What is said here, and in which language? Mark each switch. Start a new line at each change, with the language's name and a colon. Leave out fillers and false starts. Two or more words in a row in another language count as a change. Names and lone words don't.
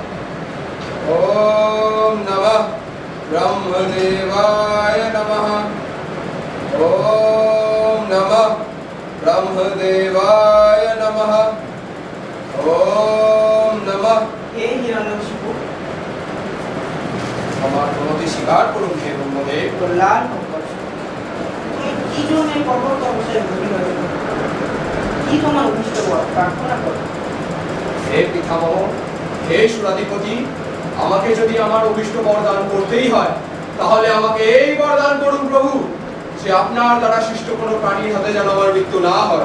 Sanskrit: ओम नमः ब्रह्मदेवाय नमः। ओम नमः ब्रह्मदेवाय नमः। ओम नमः। हे हिरण्यकशिपु,
Bangla: আমার প্রণতি স্বীকার করুন হে ব্রহ্মদেব। কল্যাণ হোক। তুমি কি জন্য কঠোর তপস্যায় ব্রতী হয়েছ? কি তোমার উদ্দিষ্ট প্রার্থনা করো? হে পিতামহ, হে সুরাধিপতি, আমাকে যদি আমার অভিষ্ট বরদান করতেই হয় তাহলে আমাকে এই বরদান করুন প্রভু যে আপনার দ্বারা সৃষ্ট কোনো প্রাণীর হাতে যেন আমার মৃত্যু না হয়।